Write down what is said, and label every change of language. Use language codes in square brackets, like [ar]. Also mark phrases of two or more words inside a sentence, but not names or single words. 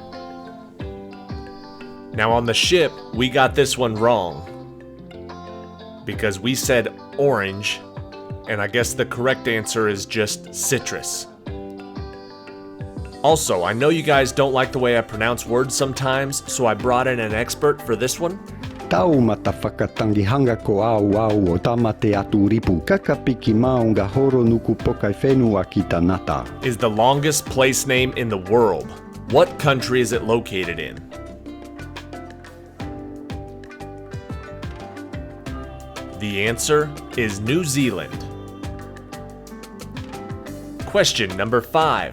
[en] Now on the ship, we got this one wrong because we said orange, and I guess the correct answer is just citrus. Also, I know you guys don't like the way I pronounce words sometimes, so I brought in an expert for this one. Tau matawhakatangihanga ko au o tamate atu ripu kakapiki maunga horo nuku pokai whenua ki tanata. Is the longest place name in the world. What country is it located in? The answer is New Zealand. Question number 5.